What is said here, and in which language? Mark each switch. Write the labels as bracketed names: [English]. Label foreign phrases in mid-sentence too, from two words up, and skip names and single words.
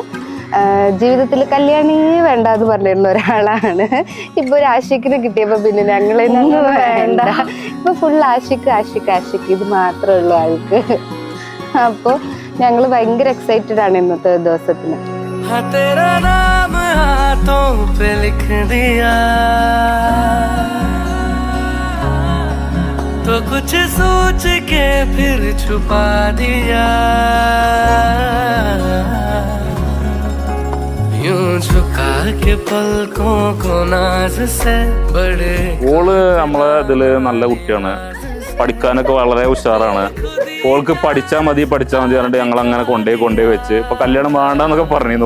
[Malayalam] ജീവിതത്തിൽ കല്യാണി വേണ്ട എന്ന് പറഞ്ഞിരുന്ന ഒരാളാണ്. ഇപ്പൊ ഒരു ആഷിക്കിന് കിട്ടിയപ്പോ പിന്നെ ഞങ്ങളൊന്നും വേണ്ട, ഇപ്പൊ ഫുൾ ആഷിക്ക് ഇത് മാത്രമേ ഉള്ളൂ ആൾക്ക്. അപ്പൊ ഞങ്ങള് ഭയങ്കര എക്സൈറ്റഡ് ആണ് ഇന്നത്തെ ദിവസത്തിന്. [Hindi] तो कुछ सोच के फिर छुपा दिया, यूं झुका के पलकों को नाज से बड़े. [Malayalam] ഓള് നമ്മളെ ഇതില് നല്ല കുട്ടിയാണ്. പഠിക്കാനൊക്കെ വളരെ ഉഷാറാണ്. ഓൾക്ക് പഠിച്ചാൽ മതി പറഞ്ഞിട്ട് ഞങ്ങൾ അങ്ങനെ കൊണ്ടുപോയി വെച്ച് ഇപ്പൊ കല്യാണം വേണ്ടെന്നൊക്കെ പറഞ്ഞിരുന്നു.